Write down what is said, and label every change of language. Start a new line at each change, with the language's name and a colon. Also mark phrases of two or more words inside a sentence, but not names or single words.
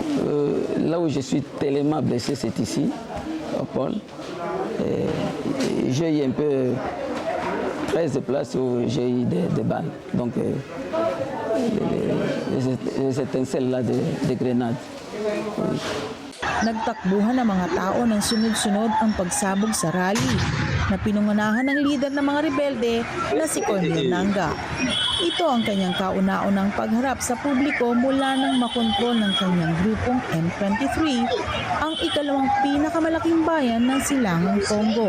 French: Là où je suis tellement blessé, c'est ici, au pôle. J'ai eu un peu 13 places où j'ai eu des balles. Donc les étincelles là de grenades. Oui.
Filipino: Nagtakbuhan ng mga tao ng sunod-sunod ang pagsabog sa rally na pinungunahan ng lider ng mga rebelde na si Cornel Nanga. Ito ang kanyang kauna-unang pagharap sa publiko mula nang makontrol ng kanyang grupong M23, ang ikalawang pinakamalaking bayan ng silangang Congo.